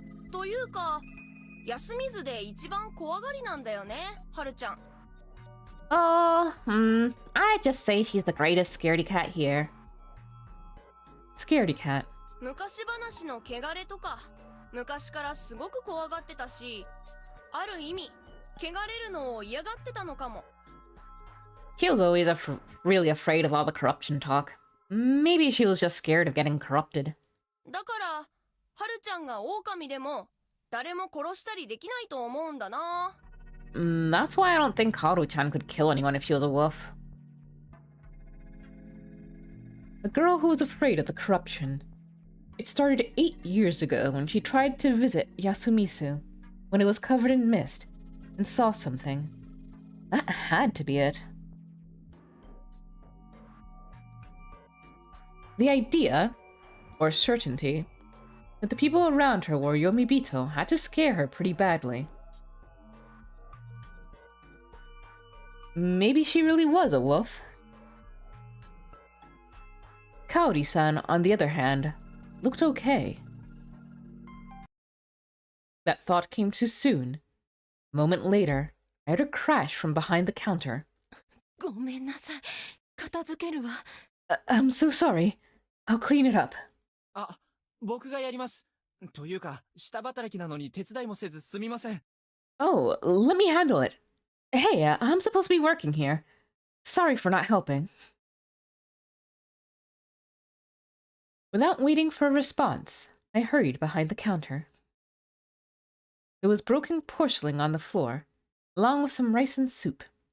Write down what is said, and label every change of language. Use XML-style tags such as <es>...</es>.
<ja>というか、休みずで一番怖がりなんだよね、はるちゃん。</ja> <en>I'd just say she's the greatest scaredy cat here. Scaredy cat.</en> <ja>昔話の汚れとか、昔からすごく怖がってたし、ある意味、汚れるのを嫌がってたのかも。</ja> <en>She was always really afraid of all the corruption talk. Maybe she was just scared of getting corrupted.</en> <ja>だから、はるちゃんが狼でも、誰も殺したりできないと思うんだな。</ja> <en>That's why I don't think Haru-chan could kill anyone if she was a wolf. A girl who was afraid of the corruption. It started 8 years ago when she tried to visit Yasumisu, when it was covered in mist, and saw something. That had to be it. The idea, or certainty, that the people around her were Yomibito had to scare her pretty badly. Maybe she really was a wolf. Kaori-san, on the other hand, looked okay. That thought came too soon. A moment later, I heard a crash from behind the counter.</en> <ja>ごめんなさい。片付けるわ。</ja> <en>I'm so sorry. I'll clean it up.</en> <ja>あ、僕がやります。というか、下働きなのに手伝いもせずすみません。</ja> <en>Oh, let me handle it. Hey, I'm supposed to be working here. Sorry for not helping. Without waiting for a response, I hurried behind the counter. There was broken porcelain on the floor, along with some rice and soup.</en>